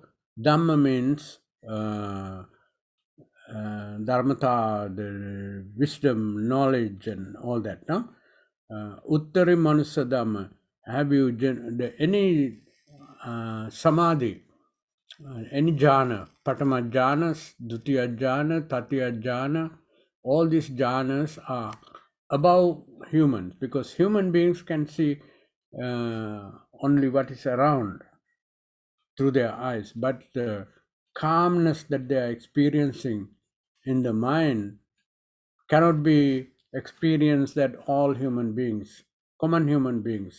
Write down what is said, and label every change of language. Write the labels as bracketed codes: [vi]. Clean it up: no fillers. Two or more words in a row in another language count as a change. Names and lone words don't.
[en] Dhamma means dharmata, the wisdom, knowledge, and all that. No? [pi] Uttari Manusa Dhamma. [en] Have you any samadhi, any jhana, [pi] Patama jhanas, Dutiya jhana, Tatiya jhana, [en] all these jhanas are above humans, because human beings can see only what is around through their eyes, but the calmness that they are experiencing in the mind cannot be experienced at all human beings, common human beings.